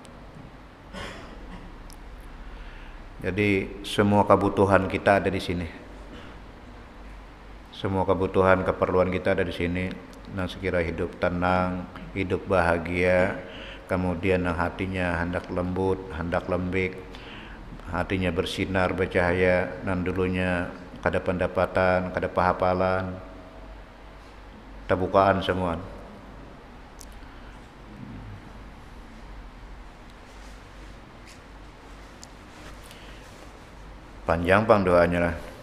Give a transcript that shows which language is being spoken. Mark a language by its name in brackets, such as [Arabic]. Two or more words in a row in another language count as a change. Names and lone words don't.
[Banjar] Jadi semua kebutuhan kita ada di sini. Semua kebutuhan, keperluan kita ada di sini. Nah, sekira hidup tenang, hidup bahagia, kemudian hatinya hendak lembut, hendak lembik, hatinya bersinar, bercahaya, dan dulunya kada pendapatan, kada pahapalan, terbukaan semua. Panjang pang doanya lah.